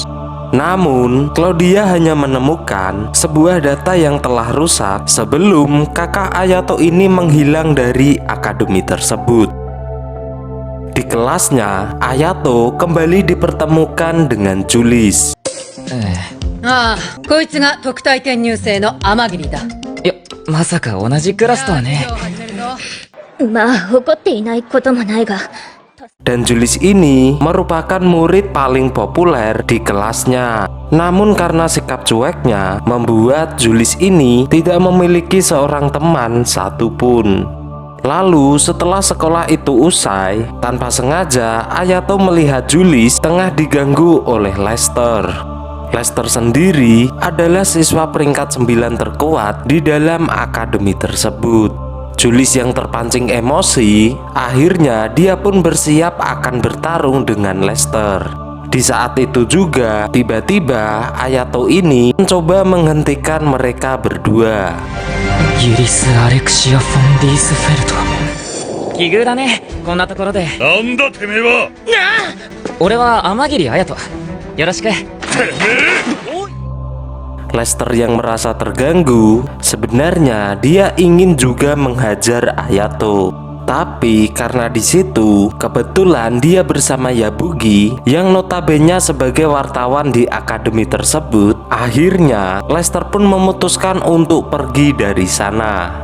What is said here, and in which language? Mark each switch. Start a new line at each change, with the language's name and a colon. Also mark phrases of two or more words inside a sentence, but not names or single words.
Indonesian: Namun, Claudia hanya menemukan sebuah data yang telah rusak sebelum kakak Ayato ini menghilang dari akademi tersebut. Di kelasnya, Ayato kembali dipertemukan dengan Julis.
Japanese: こいつが特待転入生の天霧だ。いや、まさか同じクラスとはね。まあ怒っていないこともないが。
Indonesian: Dan Julis ini merupakan murid paling populer di kelasnya. Namun karena sikap cueknya membuat Julis ini tidak memiliki seorang teman satupun. Lalu setelah sekolah itu usai, tanpa sengaja Ayato melihat Julis tengah diganggu oleh Lester. Lester sendiri adalah siswa peringkat 9 terkuat di dalam akademi tersebut. Julis yang terpancing emosi, akhirnya dia pun bersiap akan bertarung dengan Lester. Di saat itu juga, tiba-tiba Ayato ini mencoba menghentikan mereka berdua.
Japanese: ユリス・アレクシア・フォン・ディースフェルト。奇遇だね、こんなところで。なんだてめえは。俺は天霧綾人。よろしく。
Indonesian: Lester yang merasa terganggu, sebenarnya dia ingin juga menghajar Ayato. Tapi karena di situ kebetulan dia bersama Yabugi yang notabene sebagai wartawan di akademi tersebut, akhirnya Lester pun memutuskan untuk pergi dari sana.